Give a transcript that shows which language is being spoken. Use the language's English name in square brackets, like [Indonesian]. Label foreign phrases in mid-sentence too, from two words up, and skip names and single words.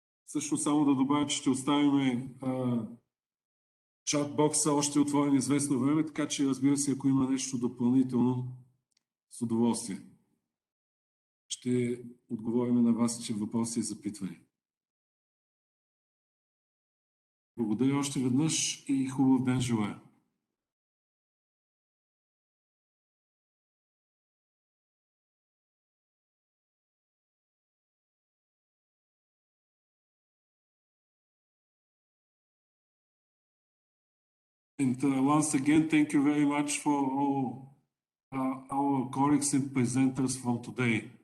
[Bulgarian] Също само да добавя, че ще оставим чат-бокса още отворен известно време, така че разбира се, ако има нещо допълнително, с удоволствие ще отговорим на вашите въпроси и запитвания. Благодаря още веднъж и хубав ден желая. [English] And once again, thank you very much for all our colleagues and presenters from today.